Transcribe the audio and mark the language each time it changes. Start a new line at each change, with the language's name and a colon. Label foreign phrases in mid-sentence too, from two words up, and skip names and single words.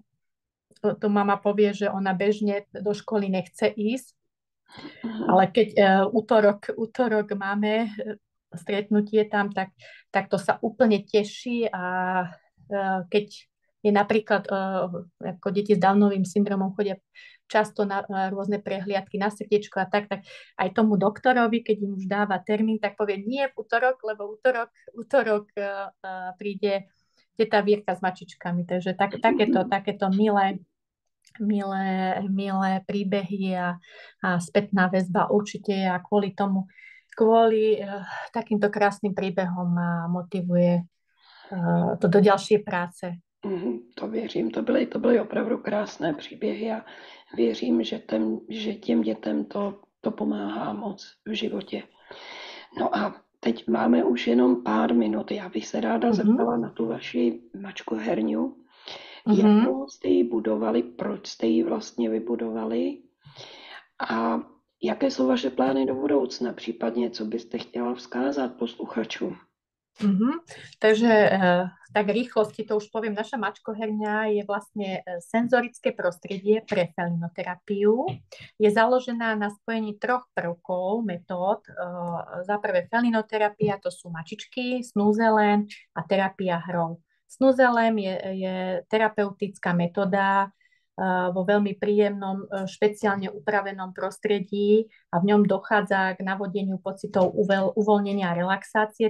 Slovak: To mama povie, že ona bežne do školy nechce ísť, ale keď útorok máme stretnutie tam, tak to sa úplne teší a keď je napríklad, ako deti s Downovým syndromom chodia často na rôzne prehliadky na srdiečko a tak aj tomu doktorovi, keď im už dáva termín, tak povie nie v útorok, lebo útorok príde teta Vierka s mačičkami. Takže takéto milé príbehy a spätná väzba určite a kvôli takýmto krásnym príbehom ma motivuje to do ďalšej práce.
Czech: To věřím, to byly opravdu krásné příběhy a věřím, že těm dětem to pomáhá moc v životě. No a teď máme už jenom pár minut. Já bych se ráda zeptala na tu vaši mačkoherňu. Jak dlouho jste ji budovali, proč jste ji vlastně vybudovali a jaké jsou vaše plány do budoucna, případně co byste chtěla vzkázat posluchačům?
Slovak: Takže tak rýchlosti to už poviem, naša mačkoherňa je vlastne senzorické prostredie pre felinoterapiu. Je založená na spojení 3 prvkov, metód. Za prvé felinoterapia, to sú mačičky, snúzelen a terapia hrou. Snúzelem je terapeutická metóda vo veľmi príjemnom, špeciálne upravenom prostredí a v ňom dochádza k navodeniu pocitov uvoľnenia a relaxácie.